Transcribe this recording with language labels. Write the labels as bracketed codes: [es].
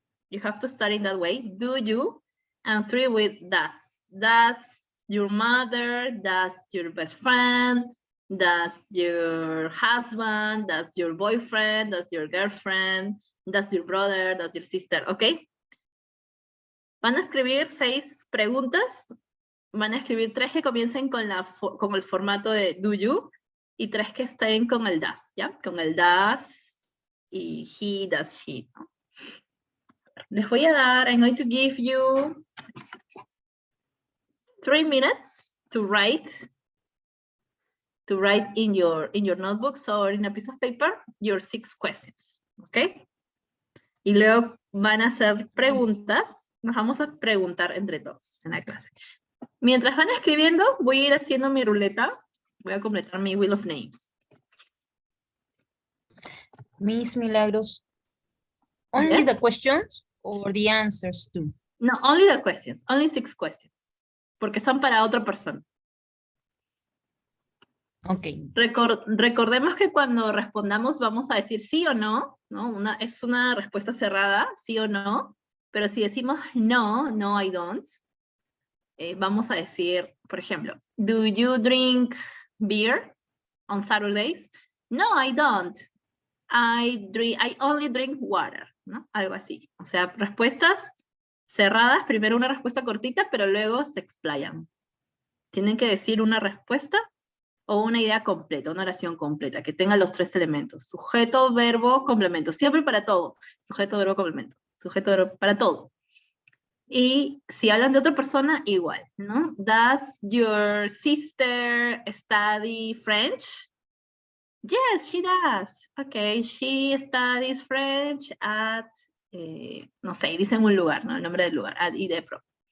[en] You have to start in that way, do you, and 3 with does. Does your mother, does your best friend, does your husband, does your boyfriend, does your girlfriend, does your brother, does your sister, ¿ok? [es] Van a escribir 6 preguntas, van a escribir 3 que comiencen con el formato de do you y 3 que estén con el does, ¿ya? Con el does y he, does, she, ¿no? Les voy a dar, [en] I'm going to give you 3 minutes to write in your notebooks or in a piece of paper your 6 questions, ¿ok? [es] Y luego van a hacer preguntas, nos vamos a preguntar entre todos en la clase. Mientras van escribiendo, voy a ir haciendo mi ruleta, voy a completar mi [en] wheel of names. Miss Milagros, only Yes? the questions or the answers too? No, only the questions, only 6 questions, [es] porque son para otra persona. [en] Ok. [es] Recordemos que cuando respondamos vamos a decir sí o no, ¿no? Es una respuesta cerrada, sí o no, pero si decimos no, no, [en] I don't, [es] vamos a decir, por ejemplo, [en] do you drink beer on Saturdays? No, I don't. I only drink water, [es] ¿no? Algo así. O sea, respuestas cerradas, primero una respuesta cortita, pero luego se explayan. Tienen que decir una respuesta o una idea completa, una oración completa, que tenga los 3 elementos. Sujeto, verbo, complemento. Siempre para todo. Sujeto, verbo, complemento. Sujeto, verbo, para todo. Y si hablan de otra persona, igual, ¿no? [en] Does your sister study French? Yes, she does. Okay, she studies French at, [es] no sé, dicen un lugar, ¿no? El nombre del lugar, at IDEPRO.